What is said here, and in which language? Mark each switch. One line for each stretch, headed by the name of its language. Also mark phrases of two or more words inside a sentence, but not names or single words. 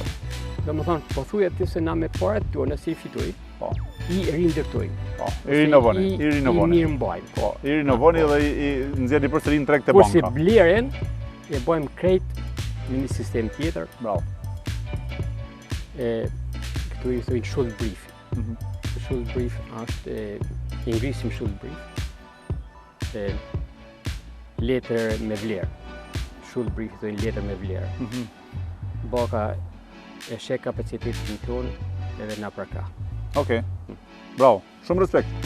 Albanian: Do më thonë, po thuja ti se na me parat tona si i fitoj, i rindërtojmë. I rinovoni. I mirë mbajmë. I rinovoni dhe i nxjerrni përsëri në treg te banka. Kurse bleren e bëjmë krejt në një sistem tjetër. Bravo. Këtu i thojnë shuld brief. Shuld brief është, i ngrisim shuld brief, letër me vlerë. Shuld brief i thojnë letër me vlerë. Banka e shek kapacitetin tonë edhe na përka. Okej, bravo, shumë respekt.